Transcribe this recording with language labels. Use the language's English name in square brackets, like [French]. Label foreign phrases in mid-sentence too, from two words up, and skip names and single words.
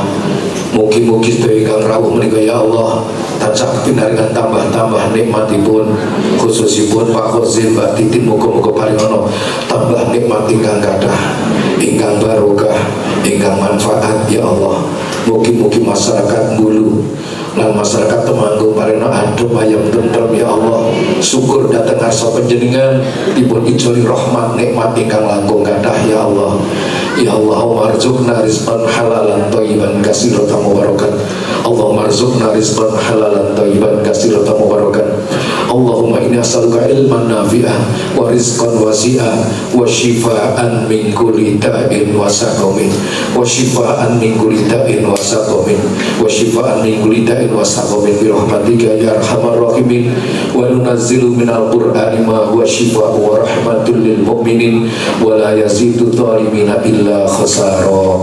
[Javanese] Mugi-mugi sedaya ingkang rawuh menika [Arabic] يا الله [Javanese] tansah pinaringan tambah-tambah nikmatipun khususipun Pak Khozim Mbak Titin muga-muga paringana tambah nikmat ingkang kathah ingkang barokah ingkang manfaat [Arabic] يا الله. [Javanese] Mugi-mugi masyarakat Bulu lan masyarakat Temanggung paringana adem ayem tentrem [Arabic] يا الله. [Javanese] Syukur datang ngarsa panjenengan dipun ijoli rahmat nikmat ingkang langkung kathah [Arabic] يا الله. يا الله, وارزقنا رزقا حلالا طيبا كثيرا مباركا. اللهم ارزقنا رزقا حلالا طيبا كثيرا مباركا. اللهم إني أسألك علما نافعا ورزقا واسعا وشفاء من كل داء وسقم وشفاء من كل داء وسقم وشفاء من كل داء وسقم برحمتك يا أرحم الراحمين. وننزل من القرآن ما هو شفاء ورحمة للمؤمنين ولا يزيد الظالمين إلا خسارا.